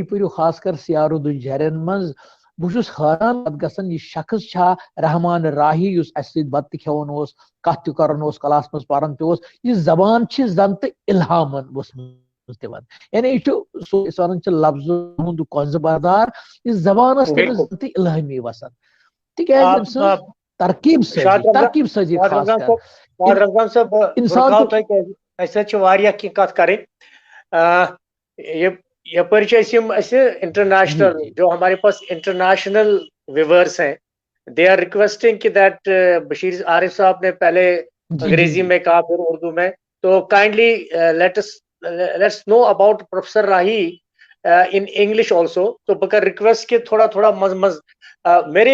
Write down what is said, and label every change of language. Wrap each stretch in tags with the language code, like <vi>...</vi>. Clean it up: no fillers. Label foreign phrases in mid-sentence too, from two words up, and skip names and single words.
<ks>پٔرِو خاص کر سیارود جرین منٛز بہٕ چھُس حٲران پتہٕ گژھان یہِ شخص چھا رحمان راہی یُس اسہِ سۭتۍ بتہٕ تہِ کھٮ۪وان اوس کتھ تہِ کران اوس کلاس منٛز پران تہِ اوس یہِ زبان چھِ زن تہٕ الہامن ؤژھمٕژ تِمن یعنی یہِ چھُ سُہ أسۍ ونان چھِ لفظن ہُنٛد کنزٕ بردار یہِ زبان ٲس تٔمِس زن تہٕ الہٲمی وسان تِکیازِ أمۍ سٕنٛز ترکیب سٲزی خاص کر رمضان صاحب اسہِ چھِ واریاہ کینٛہہ کتھ کرٕنۍ یپٲرۍ چھِ اسہِ انٹرنیشنل</ks> <ur>جو ہمارے پاس انٹرنیشنل ویورس ہیں</ur> <en>they are requesting</en> <ur>کہ دیٹ بشیر عارف صاحب نے پہلے انگریزی میں کہا پھر اردو میں تو</ur> <en>kindly let's know about Professor Rahi in English also</en> <ur>تو بکر ریکویسٹ کہ تھوڑا تھوڑا مز میرے</ur>